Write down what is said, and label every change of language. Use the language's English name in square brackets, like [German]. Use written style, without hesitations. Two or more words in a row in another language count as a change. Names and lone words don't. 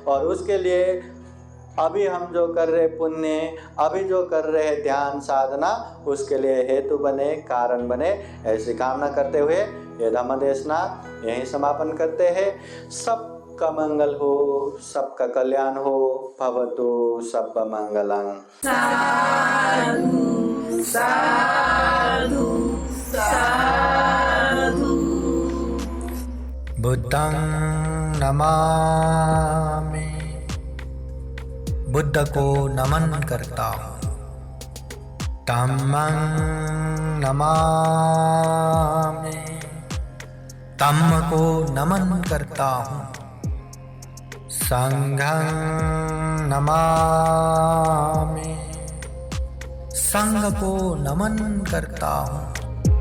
[Hindi] और उसके लिए अभी हम जो कर रहे पुण्य, अभी जो कर रहे ध्यान साधना, उसके लिए हेतु बने, कारण बने। ऐसी कामना करते हुए ये धम्म देशना यहीं समापन करते हैं। सबका मंगल हो, सबका कल्याण हो। [Pali] भवतु सबका मंगलम्। साधु साधु साधु। बुद्धं नमामि, [Hindi] बुद्ध को नमन करता हूँ। [Pali] धम्मं नमामि, [Hindi] धम्म को नमन करता हूँ। [Pali] संघं नमामि, [Hindi] संघ को नमन करता हूँ।